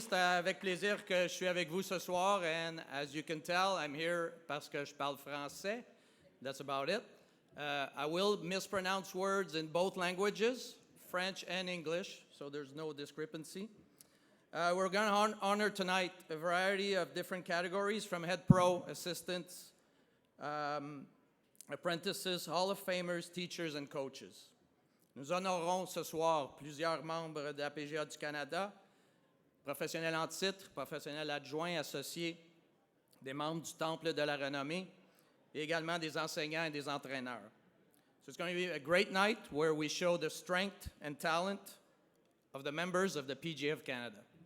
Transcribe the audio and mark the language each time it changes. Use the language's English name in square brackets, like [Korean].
[French] C'est avec plaisir que je suis avec vous ce soir. [English] And as you can tell, I'm here [French] parce que je parle français. [English] That's about it. I will mispronounce words in both languages, French and English, so there's no discrepancy. We're going to honor tonight a variety of different categories, from head pro, assistants, apprentices, Hall of Famers, teachers, and coaches. [French] Nous honorons ce soir plusieurs membres de la PGA du Canada, professionnels en titre, professionnels adjoints, associés, des membres du Temple de la Renommée, et également des enseignants et des entraîneurs. [English] So it's going to be a great night where we show the strength and talent of the members of the PGA of Canada.